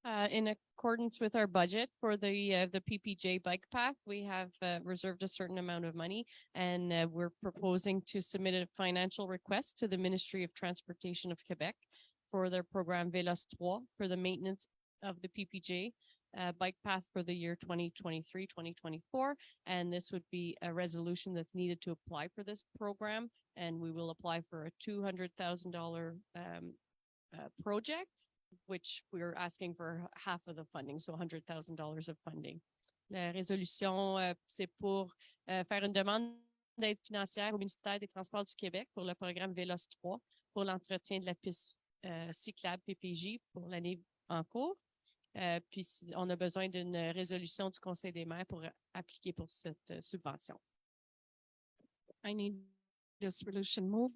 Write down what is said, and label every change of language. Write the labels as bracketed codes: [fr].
[en] In accordance with our budget for the PPJ bike path, we have reserved a certain amount of money, and we're proposing to submit a financial request to the Ministry of Transportation of Quebec for their program Vélos 3 for the maintenance of the PPJ bike path for the year 2023-2024. And this would be a resolution that's needed to apply for this program, and we will apply for a $200,000 project, which we're asking for half of the funding, so $100,000 of funding. [fr] La résolution, c'est pour faire une demande d'aide financière au ministère des Transports du Québec pour le programme Vélos 3 pour l'entretien de la piste cyclable PPJ pour l'année en cours. Puis on a besoin d'une résolution du Conseil des maires pour appliquer pour cette subvention. [en] I need this resolution move.